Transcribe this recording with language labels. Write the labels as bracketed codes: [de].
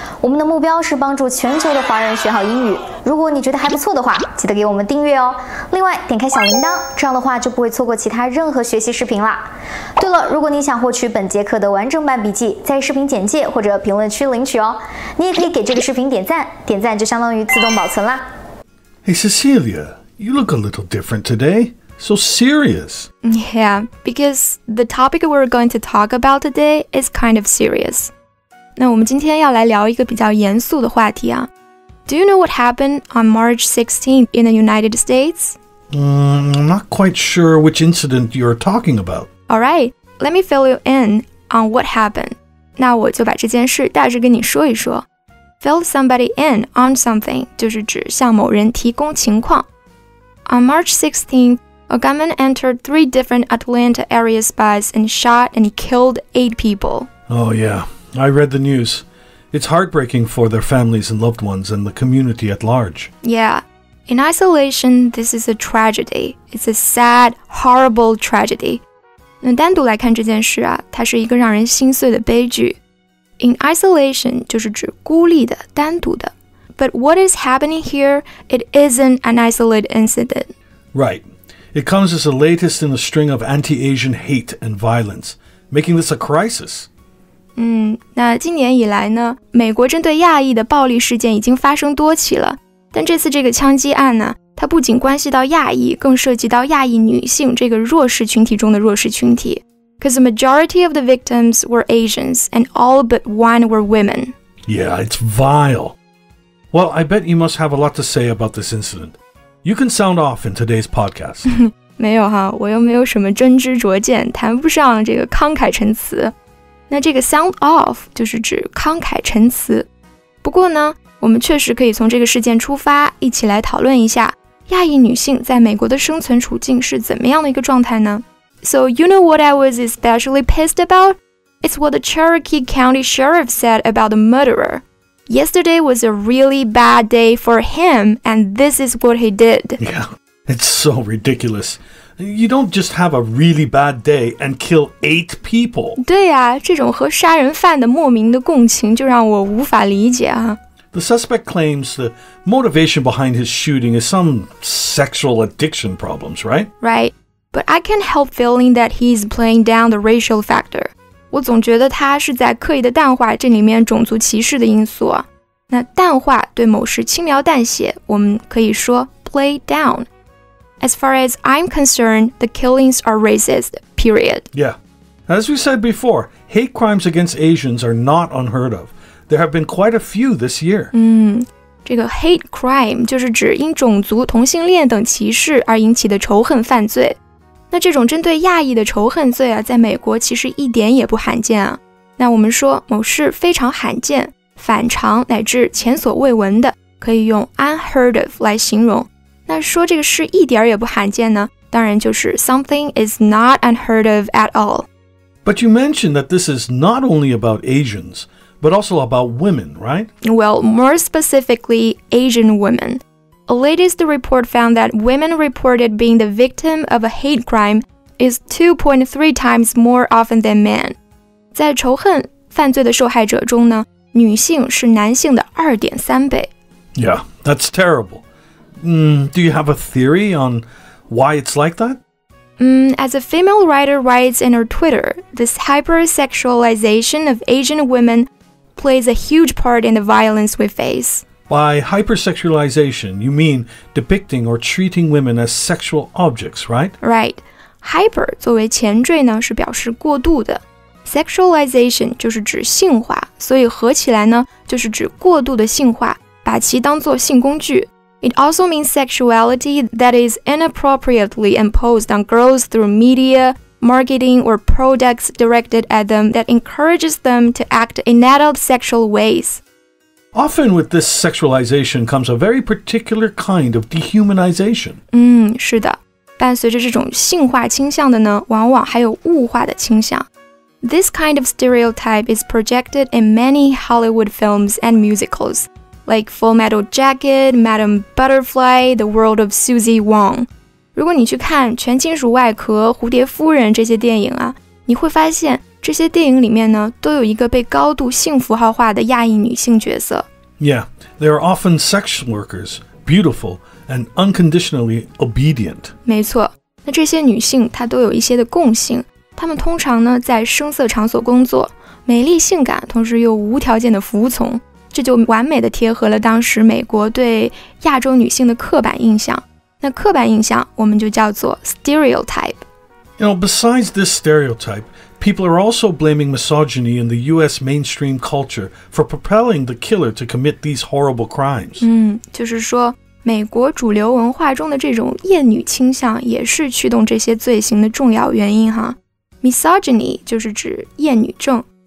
[zh] 我们的目标是帮助全球的华人学好英语。如果你觉得还不错的话，记得给我们订阅哦。另外，点开小铃铛，这样的话就不会错过其他任何学习视频啦。对了，如果你想获取本节课的完整版笔记，在视频简介或者评论区领取哦。你也可以给这个视频点赞，点赞就相当于自动保存啦。 [en] Hey, Cecilia, you look a little different today. So serious. Yeah, because the topic we're going to talk about today is kind of serious. [zh] 那我们今天要来聊一个比较严肃的话题啊。 [en] Do you know what happened on March 16th in the United States? I'm not quite sure which incident you're talking about. All right, let me fill you in on what happened. [zh] 那我就把这件事大致跟你说一说。 [en] Fill somebody in on something [zh] 就是指向某人提供情况。 [en] On March 16th, a gunman entered 3 different Atlanta area spies and shot and killed 8 people. Oh, yeah. I read the news. It's heartbreaking for their families and loved ones and the community at large. Yeah. In isolation, this is a tragedy. It's a sad, horrible tragedy. [zh] 那单独来看这件事啊，它是一个让人心碎的悲剧。 [en] In isolation [zh] 就是指孤立的、单独的。 [en] But what is happening here, it isn't an isolated incident. Right. It comes as the latest in a string of anti-Asian hate and violence, making this a crisis. [zh] 那今年以来呢，美国针对亚裔的暴力事件已经发生多起了。但这次这个枪击案呢，它不仅关系到亚裔，更涉及到亚裔女性这个弱势群体中的弱势群体。 [en] Because the majority of the victims were Asians, and all but one were women. Yeah, it's vile. Well, I bet you must have a lot to say about this incident. You can sound off in today's podcast. [zh] 没有哈，我又没有什么真知灼见，谈不上这个慷慨陈词。那这个 [en] sound off [zh] 就是指慷慨陈词。不过呢，我们确实可以从这个事件出发，一起来讨论一下亚裔女性在美国的生存处境是怎么样的一个状态呢？ [en] So you know what I was especially pissed about? It's what the Cherokee County Sheriff said about the murderer. Yesterday was a really bad day for him, and this is what he did. Yeah, it's so ridiculous. You don't just have a really bad day and kill 8 people. [zh] 对呀，这种和杀人犯的莫名的共情就让我无法理解啊。 [en] The suspect claims the motivation behind his shooting is some sexual addiction problems, right? Right, but I can't help feeling that he's playing down the racial factor. [zh] 我总觉得他是在刻意的淡化这里面种族歧视的因素啊。那淡化对某事轻描淡写，我们可以说 [en] play down. As far as I'm concerned, the killings are racist, period. Yeah. As we said before, hate crimes against Asians are not unheard of. There have been quite a few this year. [zh] 这个 hate crime 就是指因种族、同性恋等歧视而引起的仇恨犯罪。那这种针对亚裔的仇恨罪啊，在美国其实一点也不罕见啊。那我们说某事非常罕见、反常乃至前所未闻的，可以用 [en] unheard of [zh] 来形容。那说这个事一点也不罕见呢，当然就是 [en] something is not unheard of at all. But you mentioned that this is not only about Asians, but also about women, right? Well, more specifically, Asian women. A latest report found that women reported being the victim of a hate crime is 2.3 times more often than men. [zh] 在仇恨犯罪的受害者中呢，女性是男性的 2.3 倍。 [en] Yeah, that's terrible. Do you have a theory on why it's like that? As a female writer writes in her Twitter, this hypersexualization of Asian women plays a huge part in the violence we face. By hypersexualization, you mean depicting or treating women as sexual objects, right? Right. [zh] Hyper 作为前缀呢，是表示过度的。Sexualization 就是指性化，所以合起来呢，就是指过度的性化，把其当作性工具。 [en] It also means sexuality that is inappropriately imposed on girls through media, marketing, or products directed at them that encourages them to act in adult sexual ways. Often with this sexualization comes a very particular kind of dehumanization. [zh] 是的。伴随着这种性化倾向的呢，往往还有物化的倾向。 [en] This kind of stereotype is projected in many Hollywood films and musicals, like Full Metal Jacket, Madame Butterfly, The World of Susie Wong. [zh] 如果你去看全金属外壳、蝴蝶夫人这些电影啊，你会发现这些电影里面呢，都有一个被高度性符号化的亚裔女性角色。 [en] Yeah, they are often sex workers, beautiful, and unconditionally obedient. [zh] 没错，那这些女性她都有一些的共性，她们通常呢在声色场所工作，美丽性感，同时又无条件的服从，这就完美的贴合了当时美国对亚洲女性的刻板印象。那刻板印象我们就叫做 stereotype. [en] Besides this stereotype, people are also blaming misogyny in the U.S. mainstream culture for propelling the killer to commit these horrible crimes. [zh] 就是说美国主流文化中的这种厌女倾向也是驱动这些罪行的重要原因哈。 Misogyny 就是指厌女症。